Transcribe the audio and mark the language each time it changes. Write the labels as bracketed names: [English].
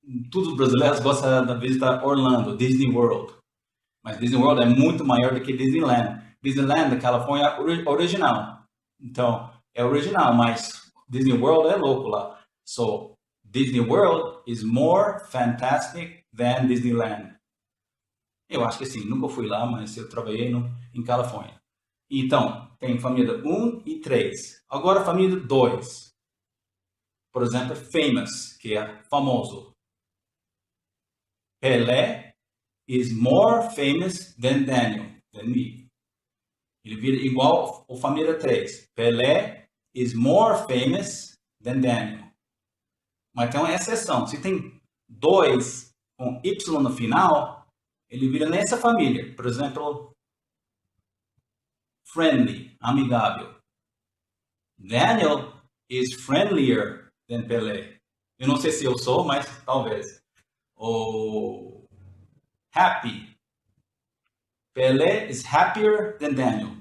[Portuguese] Todos os brasileiros gostam de visitar Orlando, Disney World. Mas Disney World é muito maior do que Disneyland. Disneyland, na Califórnia, é original. Então, é original, mas Disney World é louco lá. [English] So, Disney World is more fantastic than Disneyland. [Portuguese] Eu acho que sim, nunca fui lá, mas eu trabalhei em Califórnia. Então, tem família 1 e 3. Agora, família 2. Por exemplo, famous, que é famoso. [English] Pelé is more famous than Daniel, than me. [Portuguese] Ele vira igual a família 3. [English] Pelé is more famous than Daniel. [Portuguese] Mas tem uma exceção. Se tem 2 com Y no final, ele vira nessa família. Por exemplo, friendly, amigável. [English] Daniel is friendlier than Pelé. [Portuguese] Eu não sei se eu sou, mas talvez. Ou happy. [English] Pelé is happier than Daniel.